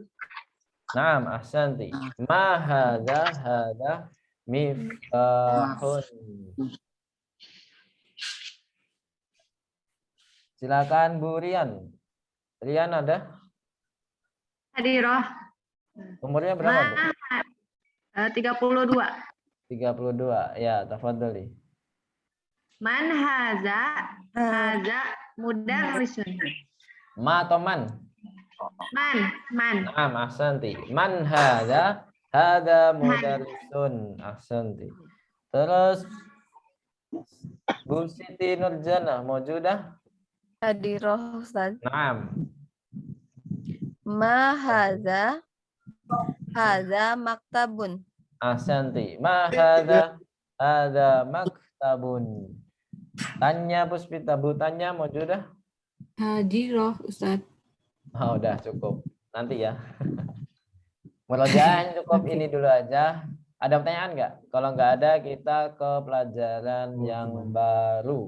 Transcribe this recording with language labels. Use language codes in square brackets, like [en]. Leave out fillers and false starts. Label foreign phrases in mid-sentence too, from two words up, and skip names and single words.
[ar] نعم، أحسنتِ. ما هذا مفتاحٌ. [id] Silakan Bu Rian. Rian ada? Hadirah. Umurnya berapa, Bu? 32. 32. Ya, tafadhali. [ar] من هذا مدرسٌ. [id] Ma atau man? Man. [ar] نعم، أحسنتِ. من هذا مدرسٌ. أحسنتِ. [id] Terus Bu Siti Nurjana maujudah? Hadirah Ustaz. Naam. [ar] ما هذا هذا مكتبٌ. أحسنتِ. ما هذا؟ هذا مكتبٌ. [id] Tanya Puspita, Bu tanya mau sudah? Hadiroh, Ustaz. Oh, udah cukup. Nanti ya. Murojaah cukup Oke. ini dulu aja. Ada pertanyaan nggak? Kalau nggak ada, kita ke pelajaran yang baru.